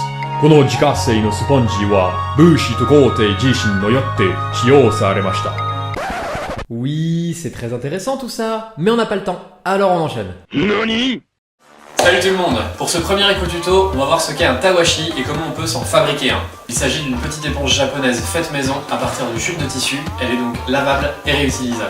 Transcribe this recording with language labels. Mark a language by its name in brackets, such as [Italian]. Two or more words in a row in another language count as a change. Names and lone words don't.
[Japanese] この自家製のスポンジはブーシーと皇帝自身のよって使用されました。 [French] Oui, c'est très intéressant tout ça, mais on n'a pas le temps, alors on enchaîne. [Japanese] Nani? [French] Salut tout le monde. Pour ce premier éco-tuto, on va voir ce qu'est un tawashi et comment on peut s'en fabriquer un. Il s'agit d'une petite éponge japonaise faite maison à partir de chutes de tissu, elle est donc lavable et réutilisable.